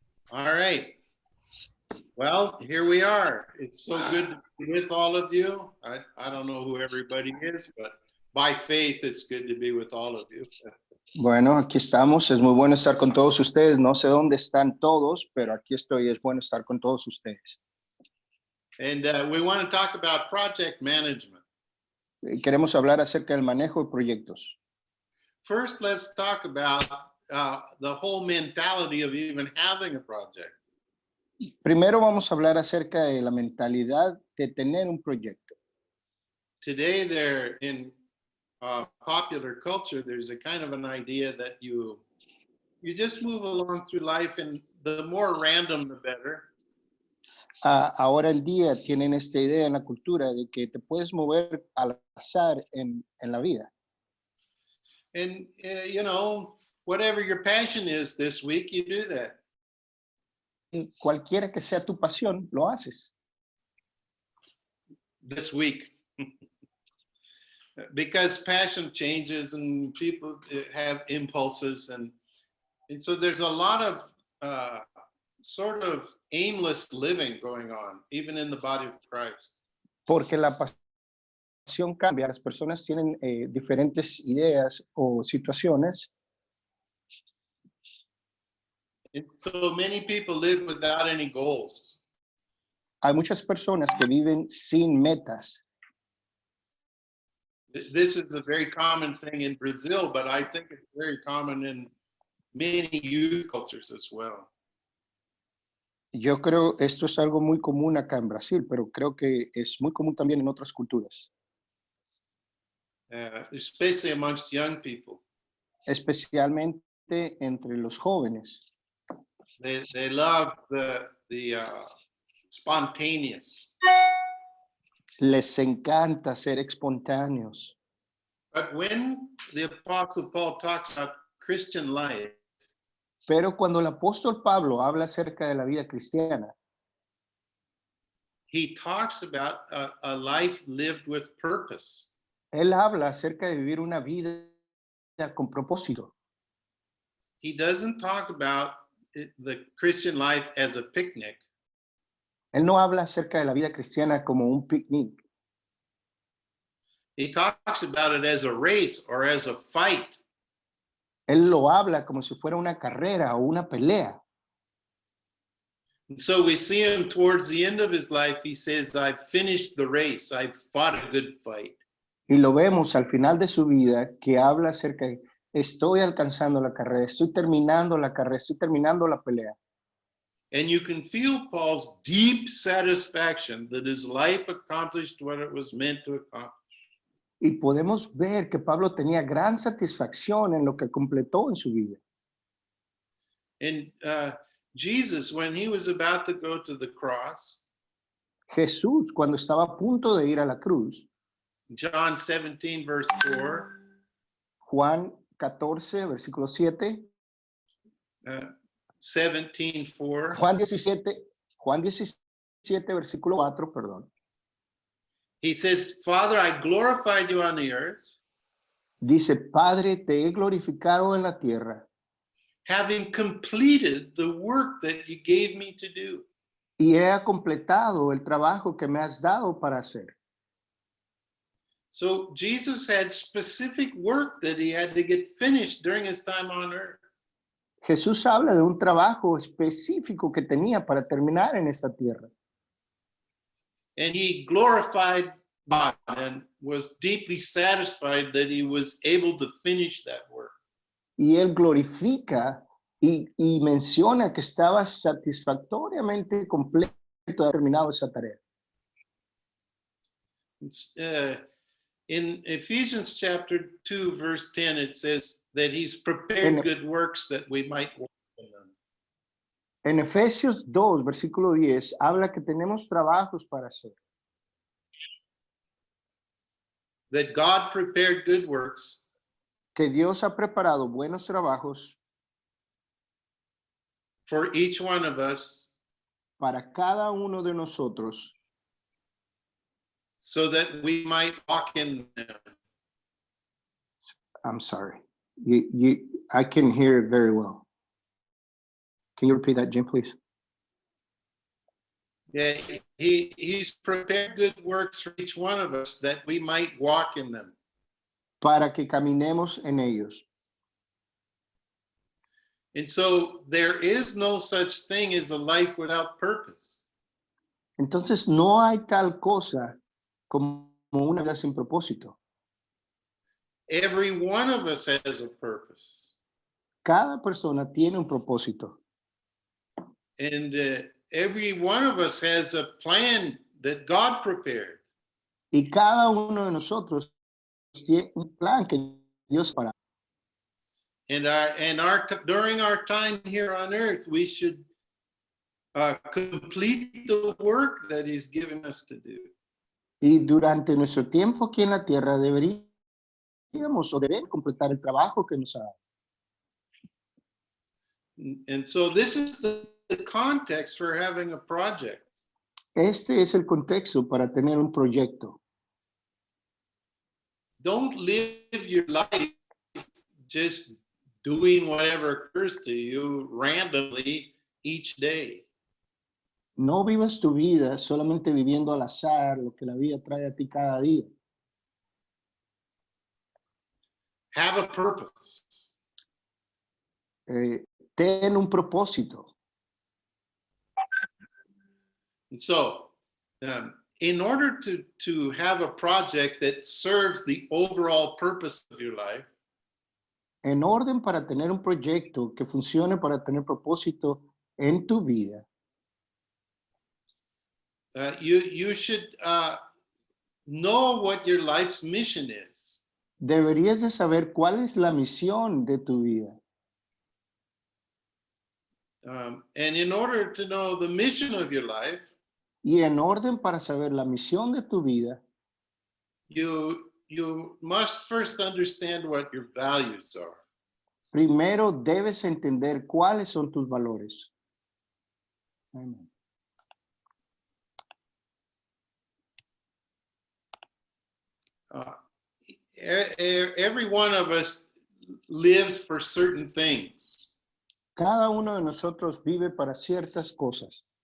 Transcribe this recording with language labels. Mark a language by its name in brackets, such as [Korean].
[English] All right. Well, here we are. It's so good to be with all of you. I don't know who everybody is, but by faith, it's good to be with all of you. [Spanish] Bueno, aquí estamos. Es muy bueno estar con todos ustedes. No sé dónde están todos, pero aquí estoy. Es bueno estar con todos ustedes. [English] And we want to talk about project management. [Spanish] Queremos hablar acerca del manejo de proyectos. [English] First, let's talk about the whole mentality of even having a project. [Spanish] Primero vamos a hablar acerca de la mentalidad de tener un proyecto. [English] Today, there in popular culture, there's a kind of an idea that you just move along through life, and the more random, the better. [Spanish] Ahora en día tienen esta idea en la cultura de que te puedes mover al azar en la vida. [English] And you know, whatever your passion is this week, you do that. [Spanish] Y cualquiera que sea tu pasión, lo haces. [English] This week. Because passion changes and people have impulses, and so there's a lot of sort of aimless living going on, even in the body of Christ. [Spanish] Porque la pasión cambia, las personas tienen diferentes ideas o situaciones. [English] And so many people live without any goals. [Spanish] Hay muchas personas que viven sin metas. [English] This is a very common thing in Brazil, but I think it's very common in many youth cultures as well. [Spanish] Yo creo esto es algo muy común acá en Brasil, pero creo que es muy común también en otras culturas, [English] Especially amongst young people. [Spanish] especialmente entre los jóvenes. [English] They love the spontaneous. [Spanish] Les encanta ser espontáneos. [English] But when the Apostle Paul talks about Christian life, [Spanish] Pero cuando el apóstol Pablo habla acerca de la vida cristiana, [English] he talks about a life lived with purpose. [Spanish] él habla acerca de vivir una vida con propósito. [English] He doesn't talk about the Christian life as a picnic. [Spanish] Él no habla acerca de la vida cristiana como un picnic. [English] He talks about it as a race or as a fight. [Spanish] Él lo habla como si fuera una carrera o una pelea. [English] And so we see him towards the end of his life. He says, I've finished the race. I've fought a good fight. [Spanish] Y lo vemos al final de su vida que habla acerca de estoy alcanzando la carrera, estoy terminando la carrera, estoy terminando la pelea. [English] And you can feel Paul's deep satisfaction that his life accomplished what it was meant to accomplish. [Spanish] Y podemos ver que Pablo tenía gran satisfacción en lo que completó en su vida. [English] And Jesus, when he was about to go to the cross, [Spanish] Jesús, cuando estaba a punto de ir a la cruz, [English] John 17, verse 4, [Spanish] Juan 14, versículo 7, [English] 17, 4, [Spanish] Juan 17, versículo 4, perdón. [English] he says, Father, I glorified you on the earth, [Spanish] Dice, Padre, te he glorificado en la tierra [English] having completed the work that you gave me to do. [Spanish] y he completado el trabajo que me has dado para hacer. [English] So Jesus had specific work that he had to get finished during his time on earth. [Spanish] Jesús habla de un trabajo específico que tenía para terminar en esta tierra. [English] And he glorified God and was deeply satisfied that he was able to finish that work. [Spanish] Y él glorifica y menciona que estaba satisfactoriamente completo de haber terminado esa tarea. [English] In Ephesians chapter 2, verse 10, it says that he's prepared good works that we might walk in them. [Spanish] En Efesios 2, versículo 10, habla que tenemos trabajos para hacer. [English] That God prepared good works [Spanish] Que Dios ha preparado buenos trabajos [English] for each one of us [Spanish] para cada uno de nosotros [English] so that we might walk in them. I'm sorry. I can hear it very well. Can you repeat that, Jim, please? Yeah, he's prepared good works for each one of us that we might walk in them. [Spanish] Para que caminemos en ellos. [English] And so there is no such thing as a life without purpose. [Spanish] Entonces no hay tal cosa como una vida sin propósito. [English] Every one of us has a purpose. [Spanish] Cada persona tiene un propósito. [English] And every one of us has a plan that God prepared. [Spanish] Y cada uno de nosotros tiene un plan que Dios para. [English] And during our time here on earth, we should complete the work that He's given us to do. [Spanish] Y durante nuestro tiempo aquí en la tierra deberíamos o debemos completar el trabajo que nos ha dado. [English] And so this is the context for having a project. [Spanish] Este es el contexto para tener un proyecto. [English] Don't live your life just doing whatever occurs to you randomly each day. [Spanish] No vivas tu vida solamente viviendo al azar lo que la vida trae a ti cada día. [English] Have a purpose. [Spanish] Ten un propósito. [English] And so, in order to have a project that serves the overall purpose of your life, [Spanish] En orden para tener un proyecto que funcione para tener propósito en tu vida, [English] you should know what your life's mission is. [Spanish] deberías de saber cuál es la misión de tu vida. [English] And in order to know the mission of your life, [Spanish] Y en orden para saber la misión de tu vida, [English] you must first understand what your values are. [Spanish] primero debes entender cuáles son tus valores. Amén. [English] Every one of us lives for certain things. [Spanish] Cada uno de nosotros vive para ciertas cosas.